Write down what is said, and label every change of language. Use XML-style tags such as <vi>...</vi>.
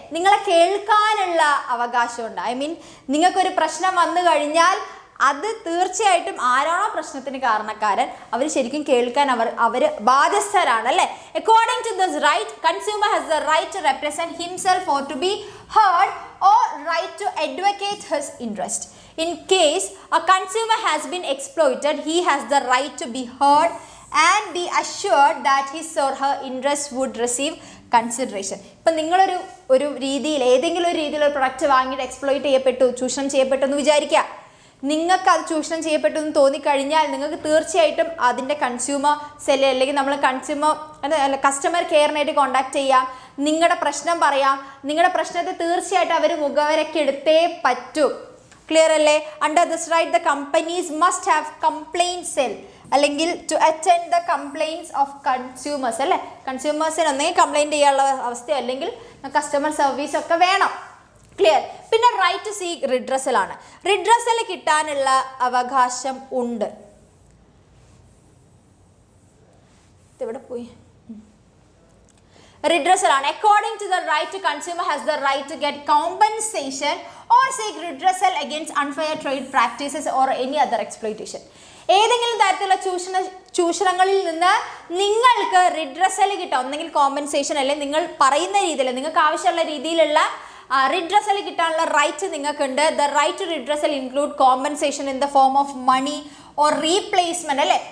<ml>നിങ്ങളെ കേൾക്കാനുള്ള അവകാശമുണ്ട്.</ml> <en>I mean</en> <ml>നിങ്ങൾക്കൊരു പ്രശ്നം വന്നു കഴിഞ്ഞാൽ അത് തീർച്ചയായിട്ടും ആരാണോ പ്രശ്നത്തിന് കാരണക്കാരൻ അവർ ശരിക്കും കേൾക്കാൻ അവർ ബാധ്യസ്ഥരാണ് അല്ലേ.</ml> <en>According to this right consumer has the right to represent himself or to be heard or right to advocate his interest. In case a consumer has been exploited, he has the right to be heard and be assured that his or her interest would receive consideration.</en> <ml>ഇപ്പം നിങ്ങളൊരു രീതിയിൽ ഏതെങ്കിലും ഒരു രീതിയിൽ ഒരു product വാങ്ങിയിട്ട് exploit ചെയ്യപ്പെട്ടു, ചൂഷണം ചെയ്യപ്പെട്ടു എന്ന് വിചാരിക്കുക. നിങ്ങൾക്ക് അത് ചൂഷണം ചെയ്യപ്പെട്ടു എന്ന് തോന്നിക്കഴിഞ്ഞാൽ നിങ്ങൾക്ക് തീർച്ചയായിട്ടും അതിൻ്റെ കൺസ്യൂമർ സെല്ല് അല്ലെങ്കിൽ നമ്മൾ കസ്റ്റമർ കെയറിനായിട്ട് കോൺടാക്ട് ചെയ്യാം, നിങ്ങളുടെ പ്രശ്നം പറയാം. നിങ്ങളുടെ പ്രശ്നത്തെ തീർച്ചയായിട്ടും അവർ മുഖവരയ്ക്ക് എടുത്തേ പറ്റൂ. ക്ലിയർ അല്ലേ?</ml> <en>under this right the companies must have complaint cell</en> <ml>അല്ലെങ്കിൽ</ml> <en>To attend the complaints of consumers അല്ലേ.</en> <ml>കൺസ്യൂമേഴ്സിന് ഒന്നെങ്കിൽ കംപ്ലയിൻറ്റ് ചെയ്യാനുള്ള അവസ്ഥ അല്ലെങ്കിൽ കസ്റ്റമർ സർവീസ് ഒക്കെ വേണം. ക്ലിയർ. പിന്നെ</ml> <en>right to seek redressal</en> <ml>ആണ്. റിഡ്രസൽ കിട്ടാനുള്ള അവകാശം ഉണ്ട്. ഇതെവിടെ പോയി? Redressal ആണ്.</ml> <en>According to the right to consumer has the right to get compensation or seek redressal against unfair trade practices or any other exploitation.</en> <ml>ഏതെങ്കിലും തരത്തിലുള്ള ചൂഷണങ്ങളിൽ നിന്ന് നിങ്ങൾക്ക് റിഡ്രസൽ കിട്ടാം, ഒന്നെങ്കിൽ കോമ്പൻസേഷൻ അല്ലെങ്കിൽ നിങ്ങൾ പറയുന്ന രീതിയിൽ നിങ്ങൾക്ക് ആവശ്യമുള്ള രീതിയിലുള്ള റിഡ്രസൽ കിട്ടാനുള്ള റൈറ്റ് നിങ്ങൾക്കുണ്ട്.</ml> <en>The right to redressal include compensation in the form of money or replacement അല്ലേ.</en>